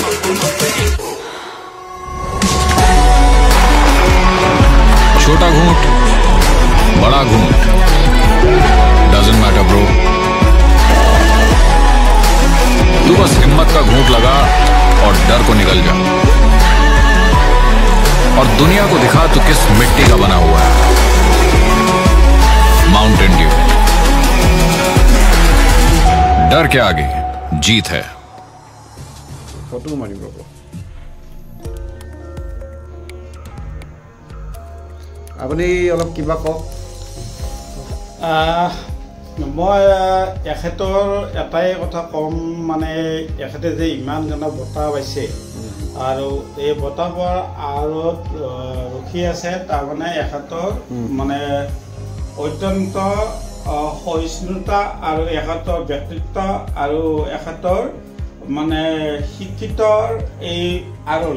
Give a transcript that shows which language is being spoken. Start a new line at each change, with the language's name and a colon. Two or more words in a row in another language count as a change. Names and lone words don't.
Hindi: छोटा घूंट बड़ा घूंट
English: doesn't matter bro,
Hindi: तू बस हिम्मत का घूंट लगा और डर को निगल जा और दुनिया को दिखा तू किस मिट्टी का बना हुआ है। माउंटेन ड्यू, डर के आगे जीत है।
Assamese: ফটো মাৰিব আপুনি অলপ কিবা কওক। মই এখেতৰ এটাই কথা ক'ম, মানে এখেতে যে ইমান জনা বঁটা পাইছে আৰু এই বঁটা পোৱাৰ আঁৰত ৰখি আছে, তাৰমানে এখেতৰ মানে অত্যন্ত সহিষ্ণুতা আৰু এখেতৰ ব্যক্তিত্ব আৰু এখেতৰ মানে শিক্ষিতৰ এই আঁৰল।